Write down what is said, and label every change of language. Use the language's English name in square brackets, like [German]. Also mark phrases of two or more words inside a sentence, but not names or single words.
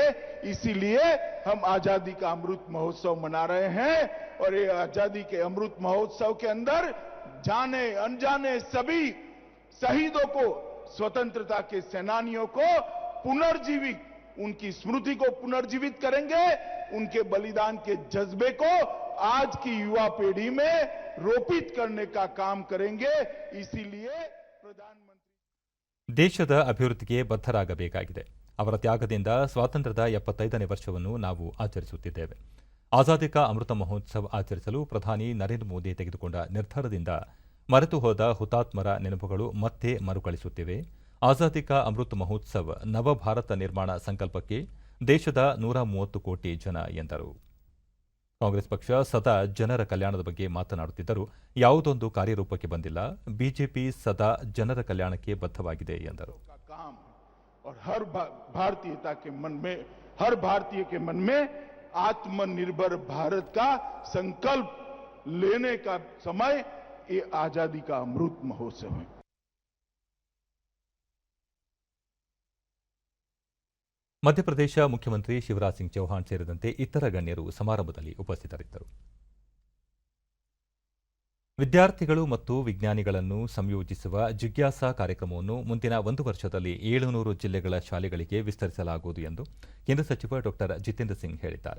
[Hindi] इसीलिए हम आजादी का अमृत महोत्सव मना रहे हैं और ये आजादी के अमृत महोत्सव के अंदर जाने अनजाने सभी शहीदों को, स्वतंत्रता के सेनानियों को पुनर्जीवित, उनकी स्मृति को पुनर्जीवित करेंगे. उनके बलिदान के जज्बे को आज की युवा पीढ़ी में रोपित करने का काम करेंगे. इसीलिए प्रधानमंत्री [Kannada] ದೇಶದ ಅಭಿವೃದ್ಧಿಗೆ ಬದ್ಧರಾಗಬೇಕಾಗಿದೆ. ಅವರ ತ್ಯಾಗದಿಂದ ಸ್ವಾತಂತ್ರ್ಯದ 75ನೇ ವರ್ಷವನ್ನು ನಾವು ಆಚರಿಸುತ್ತಿದ್ದೇವೆ. ಆಜಾದಿ ಕಾ ಅಮೃತ ಮಹೋತ್ಸವ ಆಚರಿಸಲು ಪ್ರಧಾನಿ ನರೇಂದ್ರ ಮೋದಿ ತೆಗೆದುಕೊಂಡ ನಿರ್ಧಾರದಿಂದ ಮರೆತು ಹೋದ ಹುತಾತ್ಮರ ನೆನಪುಗಳು ಮತ್ತೆ ಮರುಕಳಿಸುತ್ತಿವೆ. ಆಜಾದಿ ಕಾ ಅಮೃತ್ ಮಹೋತ್ಸವ್ ನವಭಾರತ ನಿರ್ಮಾಣ ಸಂಕಲ್ಪಕ್ಕೆ ದೇಶದ 130 ಕೋಟಿ ಜನ ಎಂದರು. ಕಾಂಗ್ರೆಸ್ ಪಕ್ಷ ಸದಾ ಜನರ ಕಲ್ಯಾಣದ ಬಗ್ಗೆ ಮಾತನಾಡುತ್ತಿದ್ದರೂ ಯಾವುದೊಂದು ಕಾರ್ಯರೂಪಕ್ಕೆ ಬಂದಿಲ್ಲ. ಬಿಜೆಪಿ ಸದಾ ಜನರ ಕಲ್ಯಾಣಕ್ಕೆ ಬದ್ಧವಾಗಿದೆ ಎಂದರು. [Hindi] हर भारतीय के मन में आत्मनिर्भर भारत का संकल्प लेने का समय ये आजादी का अमृत महोत्सव है. [Kannada] ಮಧ್ಯಪ್ರದೇಶ ಮುಖ್ಯಮಂತ್ರಿ ಶಿವರಾಜ್ ಸಿಂಗ್ ಚೌಹಾಣ್ ಸೇರಿದಂತೆ ಇತರ ಗಣ್ಯರು ಸಮಾರಂಭದಲ್ಲಿ ಉಪಸ್ಥಿತರಿದ್ದರು. ವಿದ್ಯಾರ್ಥಿಗಳು ಮತ್ತು ವಿಜ್ಞಾನಿಗಳನ್ನು ಸಂಯೋಜಿಸುವ ಜಿಜ್ಞಾಸಾ ಕಾರ್ಯಕ್ರಮವನ್ನು ಮುಂದಿನ 1 ವರ್ಷದಲ್ಲಿ 700 ಜಿಲ್ಲೆಗಳ ಶಾಲೆಗಳಿಗೆ ವಿಸ್ತರಿಸಲಾಗುವುದು ಎಂದು ಕೇಂದ್ರ ಸಚಿವ ಡಾ ಜಿತೇಂದ್ರ ಸಿಂಗ್ ಹೇಳಿದ್ದಾರೆ.